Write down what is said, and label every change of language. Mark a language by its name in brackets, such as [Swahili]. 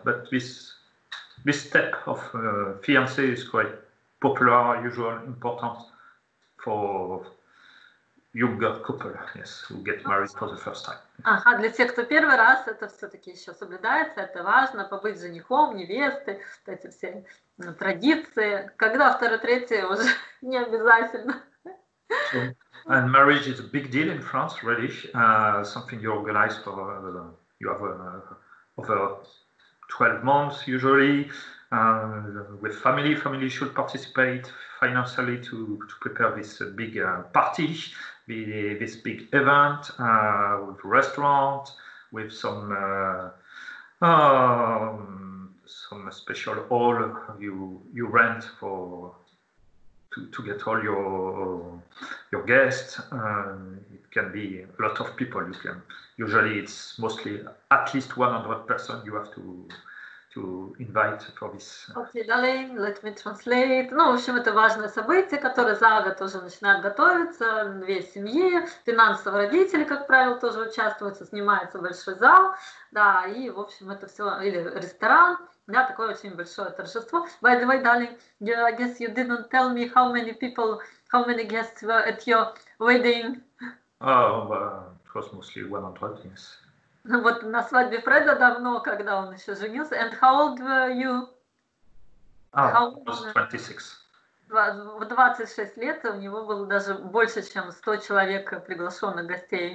[English] But this step of fiancé is quite popular, usual, important for younger couple, yes, who get married for the first time. [Russian] Ага, для тех, кто первый раз, это все-таки еще соблюдается, это важно, побыть женихом, невестой, вот эти все традиции. Когда второй, третий, уже не обязательно. [English] And marriage is a big deal in France, really. Something you organize for, you have over 12 months usually, with family. Family should participate financially to prepare this big party, this big event, with restaurant, with some special hall you rent to get all your guests. It can be a lot of people. Usually it's mostly at least 100 persons you have to invite for this. Okay, darling, let me translate. [Russian] Ну, в общем, это важное событие, которое за год уже начинает готовиться, две семьи, финансово родители, как правило, тоже участвуют, снимается большой зал, да, и, в общем, это все, или ресторан, да, такое очень большое торжество. [English] By the way, darling, I guess you didn't tell me how many guests were at your wedding. It was mostly 100, yes. [Russian] Вот на свадьбе Фреда давно, когда он еще женился. [English] And how old were you? I was 26. [Russian] В 26 лет у него было даже больше, чем 100 человек приглашенных гостей.